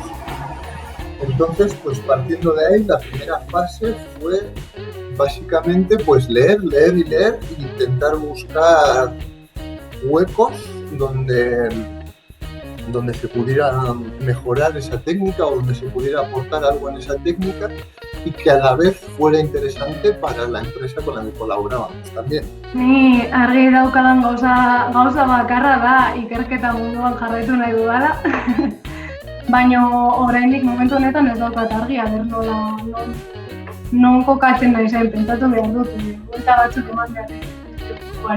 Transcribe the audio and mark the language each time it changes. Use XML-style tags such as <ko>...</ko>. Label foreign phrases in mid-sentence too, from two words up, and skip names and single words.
<es>Entonces, pues partiendo de ahí, la primera fase fue básicamente pues leer e intentar buscar huecos donde se pudiera mejorar esa técnica o donde se pudiera aportar algo en esa técnica, y que a la vez fuera interesante para la empresa con la que colaborábamos también.</es> <eu>Ni argi daukadan gauza bakarra da ikerketa munduan jarraitu nahi dudala. Baina oraindik momentu honetan ez daukat argi, aber nola non kokatzen naizen, pentsatu behar dut, buelta batzuk eman behar.</eu>